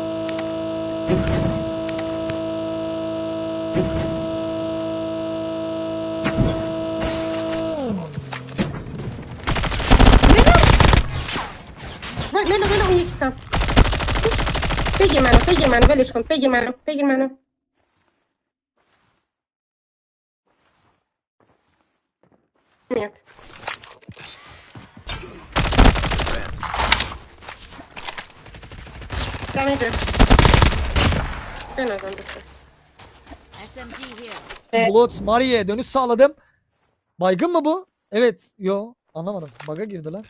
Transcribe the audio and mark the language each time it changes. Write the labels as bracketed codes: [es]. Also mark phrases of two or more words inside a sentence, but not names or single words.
[fa] ولو اون یکی سم. بگیر منو ولش کن. بگیر منو. میاد. [tr] Demedim. Ben adam düştüm. [en] SMG here. [tr] Bulut Mari'ye dönüş sağladım. Baygın mı bu? Evet. Yo. Anlamadım. Bug'a girdiler.